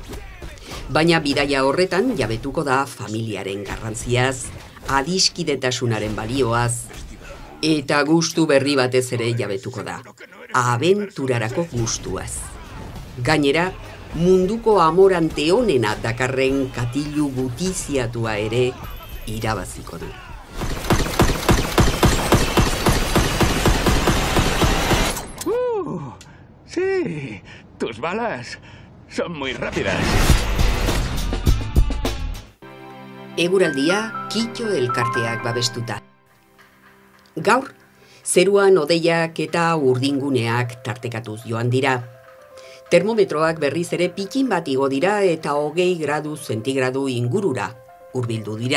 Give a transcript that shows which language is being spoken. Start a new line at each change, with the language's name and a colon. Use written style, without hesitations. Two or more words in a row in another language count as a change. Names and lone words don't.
Basque: Baina bidaia horretan jabetuko da familiaren garrantziaz, adiskidetasunaren balioaz, eta gustu berri batez ere jabetuko da, abenturarako gustuaz. Gainera, munduko amorante onena dakarren katilu gutiziatua ere irabaziko du.
Spanish: Sí, tus balas son muy rápidas.
Basque: Eguraldia Kitxo elkarteak babestuta. Gaur, zeruan hodeiak eta urdinguneak tartekatuz joan dira. Termometroak berriz ere pikin bat igo dira eta 20 gradu zentigradu ingurura hurbildu dira.